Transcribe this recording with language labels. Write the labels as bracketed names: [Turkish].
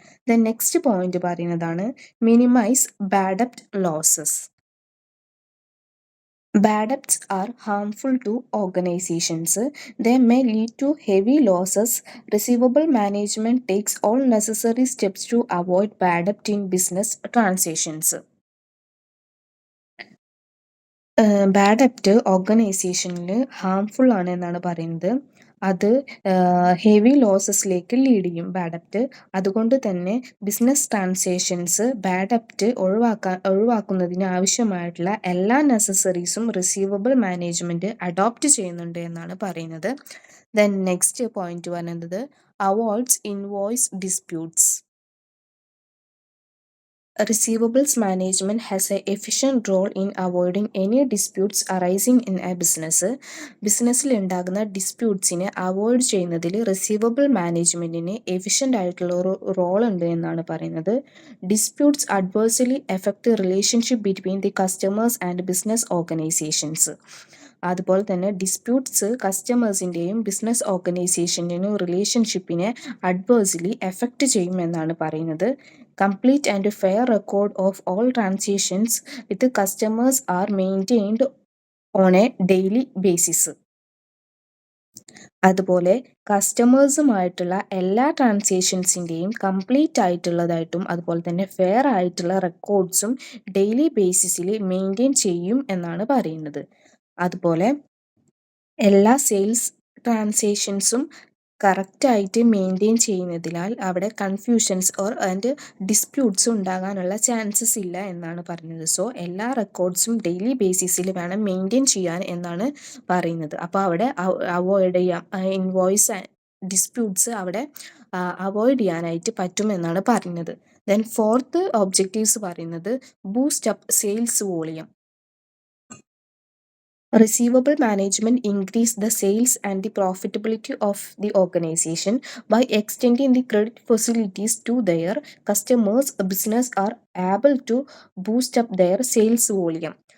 [Malayalam] Then next point പറയുന്നതാണ് minimise bad ഡെബ്റ്റ് losses. [English] Bad debts are harmful to organizations. They may lead to heavy losses. Receivable management takes all necessary steps to avoid bad debt in business transactions. [Malayalam] Bad ഡെപ്റ്റ് ഓർഗനൈസേഷനിൽ harmful ആണ് എന്നാണ് പറയുന്നത്. അത് heavy ലോസസിലേക്ക് lead ചെയ്യും bad ഡെപ്റ്റ്. അതുകൊണ്ട് തന്നെ business transactions bad ഡെപ്റ്റ് ഒഴിവാക്കുന്നതിന് ആവശ്യമായിട്ടുള്ള എല്ലാ നെസസറീസും റിസീവബിൾ മാനേജ്മെൻറ്റ് അഡോപ്റ്റ് ചെയ്യുന്നുണ്ട് എന്നാണ് പറയുന്നത്. ദെൻ നെക്സ്റ്റ് പോയിന്റ് പറയുന്നത് avoids invoice disputes. [English] Receivables management has an efficient role in avoiding any disputes arising in a business. [Malayalam] ബിസിനസ്സിൽ ഉണ്ടാകുന്ന ഡിസ്പ്യൂട്ട്സിനെ അവോയ്ഡ് ചെയ്യുന്നതിൽ റിസീവബിൾ മാനേജ്മെൻറ്റിന് എഫിഷ്യൻ്റ് ആയിട്ടുള്ള ഒരു റോൾ ഉണ്ട് എന്നാണ് പറയുന്നത്. [English] Disputes adversely effect relationship between the customers and business organisations. [Malayalam] അതുപോലെ തന്നെ ഡിസ്പ്യൂട്ട്സ് കസ്റ്റമേഴ്സിൻ്റെയും ബിസിനസ് ഓർഗനൈസേഷൻ്റെയും റിലേഷൻഷിപ്പിനെ അഡ്വേഴ്സ്ലി എഫക്റ്റ് ചെയ്യുമെന്നാണ് പറയുന്നത്. [English] Complete and fair record of all transactions with the customers are maintained on a daily basis. [Malayalam] അതുപോലെ കസ്റ്റമേഴ്സുമായിട്ടുള്ള എല്ലാ ട്രാൻസാക്ഷൻസിൻ്റെയും complete ആയിട്ടുള്ളതായിട്ടും അതുപോലെ തന്നെ fair ആയിട്ടുള്ള റെക്കോർഡ്സും daily ബേസിസിൽ maintain ചെയ്യും എന്നാണ് പറയുന്നത്. അതുപോലെ എല്ലാ സെയിൽസ് ട്രാൻസാക്ഷൻസും കറക്റ്റായിട്ട് മെയിൻറ്റെയിൻ ചെയ്യുന്നതിനാൽ അവിടെ കൺഫ്യൂഷൻസ് ആൻഡ് ഡിസ്പ്യൂട്ട്സ് ഉണ്ടാകാനുള്ള ചാൻസസ് ഇല്ല എന്നാണ് പറഞ്ഞത്. സോ എല്ലാ റെക്കോർഡ്സും ഡെയിലി ബേസിസിൽ വേണം മെയിൻറ്റെയിൻ ചെയ്യാൻ എന്നാണ് പറയുന്നത്. അപ്പോൾ അവിടെ അവോയ്ഡ് ചെയ്യാം, ഇൻവോയ്സ് ഡിസ്പ്യൂട്ട്സ് അവിടെ അവോയ്ഡ് ചെയ്യാനായിട്ട് പറ്റുമെന്നാണ് പറയുന്നത്. ദെൻ ഫോർത്ത് ഒബ്ജക്റ്റീവ്സ് പറയുന്നത് boost up sales volume. [English] Receivable management increase the sales and the profitability of the organization by extending the credit facilities to their customers. Business are able to boost up their sales volume.